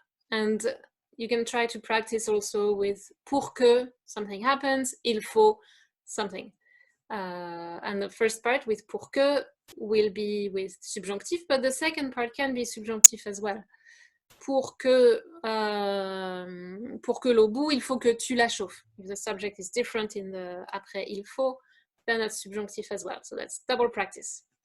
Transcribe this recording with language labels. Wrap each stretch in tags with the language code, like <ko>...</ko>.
<en>And you can try to practice also with</en> <fr>pour que</fr> <en>something happens,</en> <fr>il faut</fr> <en>something. And the first part with</en> <fr>pour que</fr> <en>will be with subjunctif, but the second part can be subjunctif as well.</en> <fr>Pour que l'eau bout, il faut que tu la chauffes.</fr> <en>If the subject is different in the</en> <fr>après il faut,</fr> <en>then that's subjunctif as well. So that's double practice.</en>